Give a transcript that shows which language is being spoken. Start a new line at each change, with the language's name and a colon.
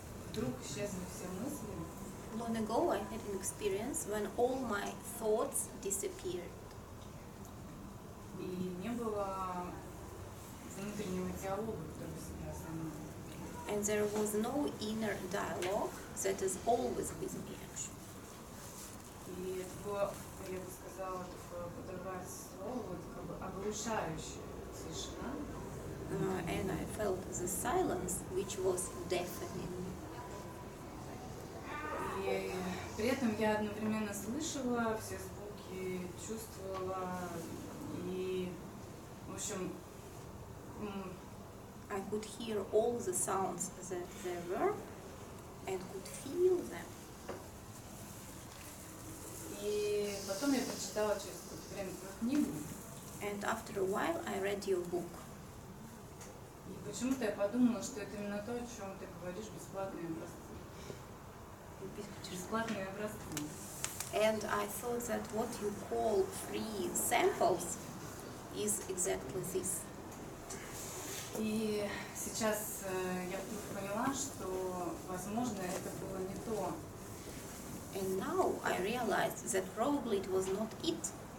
Russian: вдруг исчезли все мысли.
English: Long ago, I had an experience when all my thoughts disappeared,
Russian: И не было внутреннего диалога, который всегда со мной.
English: and there was no inner dialogue that is always with me, actually.
Russian: И это было, я бы сказала, такое подобрать слово, вот как бы оглушающая тишина.
English: And I felt the silence, which was deafening.
Russian: И при этом я одновременно слышала все звуки, чувствовала и, в общем,
English: I could hear all the sounds that there were and could feel them.
Russian: и потом я прочитала через какое-то время твою книгу,
English: And after a while, I read your book.
Russian: и почему-то я подумала, что это именно то, о чем ты говоришь, бесплатные образцы. Бесплатные образцы.
English: And I thought that what you call free samples is exactly this.
Russian: И сейчас я вдруг поняла, что, возможно, это было не то.
English: And now I realized that probably it was not it.